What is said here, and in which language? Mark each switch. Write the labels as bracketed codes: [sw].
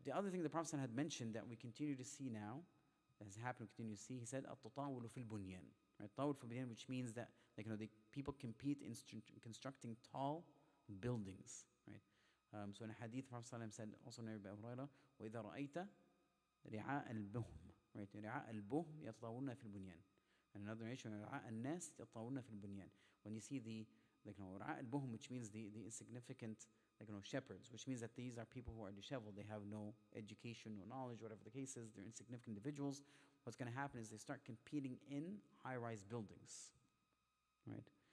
[en] The other thing the Prophet had mentioned that we continue to see now, that has happened, we continue to see, he said, [ar] at-tatawulu fil bunyan, [en] right? [ar] Tawul fil bunyan, [en] which means that the people compete in constructing tall buildings, right? So in a hadith, Prophet said, also narrated by Abu Hurairah, [ar] وَإِذَا رَأَيْتَ رِعَاءَ الْبُهْمِ, [en] right? [ar] رِعَاءَ الْبُهْمِ يَتَطَاوَلْنَ فِي الْبُنْيَانِ. [en] And another narration, [ar] رِعَاءَ النَّاسِ يَتَطَاوَلْنَ فِي الْبُنْيَانِ. [en] When you see the [ar] رِعَاءَ الْبُهْمِ, [en] which means the insignificant shepherds, which means that these are people who are disheveled, they have no education, no knowledge, whatever the case is, they're insignificant individuals. What's going to happen is they start competing in high-rise buildings, right?